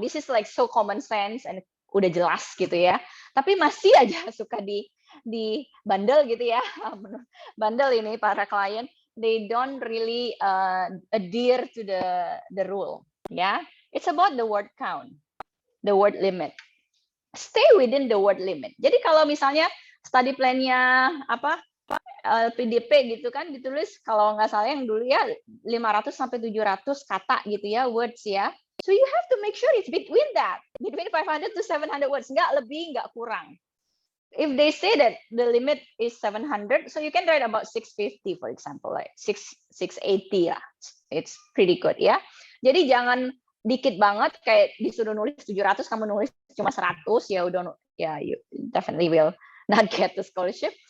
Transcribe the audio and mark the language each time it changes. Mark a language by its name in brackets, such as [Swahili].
[English] This is like so common sense and [Indonesian] udah jelas gitu ya. Tapi masih aja suka di bandel gitu ya. Bandel ini para klien, [English] they don't really adhere to the rule. Yeah, it's about the word count, the word limit. Stay within the word limit. [Indonesian] Jadi kalau misalnya study plan-nya LPDP gitu kan ditulis kalau nggak salah yang dulu ya 500 sampai 700 kata gitu ya, words ya. [English] So you have to make sure it's between that, between 500 to 700 words, [Indonesian] nggak lebih nggak kurang. [English] If they say that the limit is 700, so you can write about 650, for example, like 680 lah. It's pretty good [Indonesian] ya. Jadi jangan dikit banget kayak disuruh nulis 700 kamu nulis cuma 100 ya udah [English] you definitely will not get the scholarship.